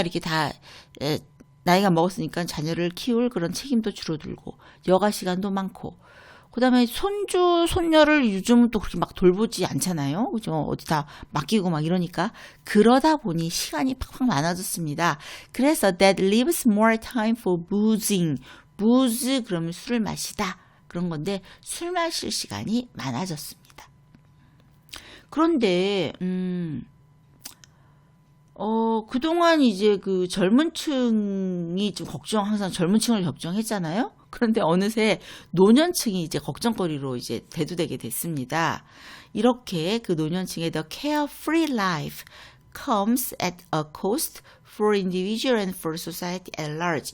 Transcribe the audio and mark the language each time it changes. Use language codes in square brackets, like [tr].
[ko] 이렇게 다, 나이가 먹었으니까 자녀를 키울 그런 책임도 줄어들고, 여가 시간도 많고, 그 다음에 손주, 손녀를 요즘은 또 그렇게 막 돌보지 않잖아요. 그죠? 어디다 맡기고 막 이러니까. 그러다 보니 시간이 팍팍 많아졌습니다. [en] 그래서 that leaves more time for boozing. [ko] booze, 그러면 술을 마시다. 그런 건데, 술 마실 시간이 많아졌습니다. 그런데, 그동안 이제 젊은 층이 좀 항상 젊은 층을 걱정했잖아요. 그런데 어느새 노년층이 이제 걱정거리로 이제 대두되게 됐습니다. 이렇게 그 노년층의 [en] the carefree life comes at a cost for individual and for society at large.